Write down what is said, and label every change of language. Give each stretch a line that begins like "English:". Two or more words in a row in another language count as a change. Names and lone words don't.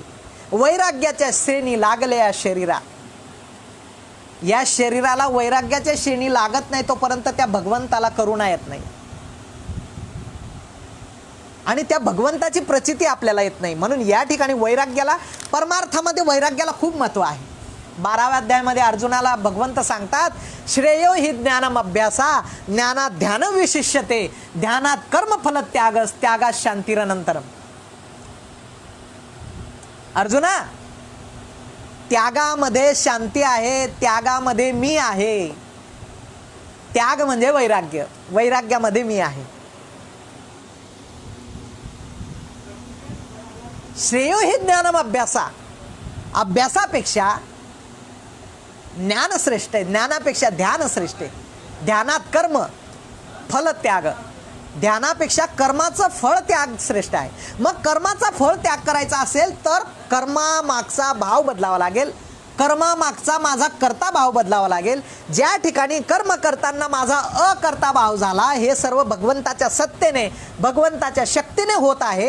Marathi: वैराग्याच्या श्रेणी लागल्या या शरीरा, या शरीराला वैराग्याच्या श्रेणी लागत नाही तोपर्यंत त्या भगवंताला करुणा येत नाही आणि त्या भगवंताची प्रचिती आपल्याला येत नाही. म्हणून या ठिकाणी वैराग्याला, परमार्थामध्ये वैराग्याला खूप महत्त्व आहे. 12व्या अध्यायामध्ये अर्जुनाला भगवंत सांगतात,
Sanskrit: श्रेयो हि ज्ञानम अभ्यासा ज्ञानात ध्यान विशिष्यते ध्यानात कर्मफल त्यागस त्यागात शांतिरनंतरम.
Marathi: अर्जुना, त्यागामध्ये शांती आहे, त्यागामध्ये मी आहे. त्याग म्हणजे वैराग्य, वैराग्यामध्ये मी आहे.
Sanskrit: श्रेयो हि ज्ञानम अभ्यासा,
Marathi: अभ्यासापेक्षा ज्ञान श्रेष्ठ आहे, ज्ञानापेक्षा ध्यान श्रेष्ठ आहे.
Sanskrit: ध्यानात कर्म फल त्याग,
Marathi: ध्यानापेक्षा कर्माचं फळ त्याग श्रेष्ठ आहे. मग कर्माचा फळ त्याग करायचा असेल तर कर्मामागचा भाव बदलावा लागेल. कर्मामागचा माझा कर्ता भाव बदलावा लागेल. ज्या ठिकाणी कर्म करताना माझा अकर्ता भाव झाला, हे सर्व भगवंताच्या सत्तेने, भगवंताच्या शक्तीने होत आहे.